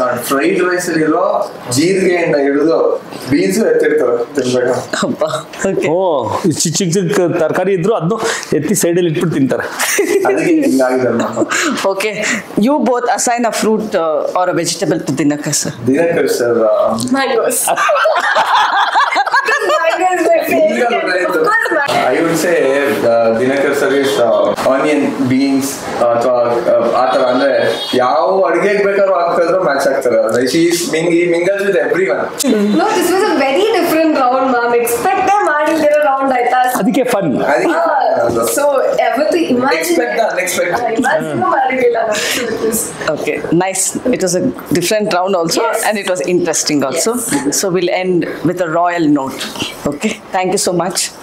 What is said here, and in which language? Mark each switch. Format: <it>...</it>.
<kn>Fried rice ಇರೋ ಜೀರಿಗೆಯಿಂದ ಹಿಡಿದು beans ಎತ್ತಿರ್ತಾರೆ ತಿನ್ಬೇಕು. ಓ, ಚಿಕ್ಕ ಚಿಕ್ಕ ತರಕಾರಿ ಇದ್ರು ಅದನ್ನು ಎತ್ತಿ ಸೈಡಲ್ಲಿ ಇಟ್ಬಿಟ್ಟು ತಿಂತಾರೆ. ಅದಕ್ಕೆ ಹಿಂಗಾಗಿದೆ.</kn> <en>Okay, you both assign a fruit or a vegetable to Dinakar sir. Dinakar sir Mangoes. Mango is my favorite. Of course, mango. I would say</en> <kn>Dinakar sir is onion beans ಅಥವಾ ಆ ತರ ಅಂದ್ರೆ ಯಾವ ಅಡಿಗೆಗೆ ಬೇಕಾದ್ರೂ ಹಾಕಿದ್ರು ಮ್ಯಾಚ್ ಆಗ್ತಾರೆ.</kn> <en>She is mingles with everyone. No, this was a very different round, ma'am.</en> <kn>Expect ಮಾಡಿಲ್ದಿರೋ round ಆಯ್ತಾ? ಅದಕ್ಕೆ ಫನ್. So ಯಾವತ್ತು imagine.</kn> <en>Expect the unexpected.</en> <kn>Imagine ಮಾಡಿಲ್ಲ ನಾನು.</kn> <en>Okay, nice. It was a different round also, Yes. and it was interesting also. Yes. So we'll end with a royal note. Okay, thank you so much.</en>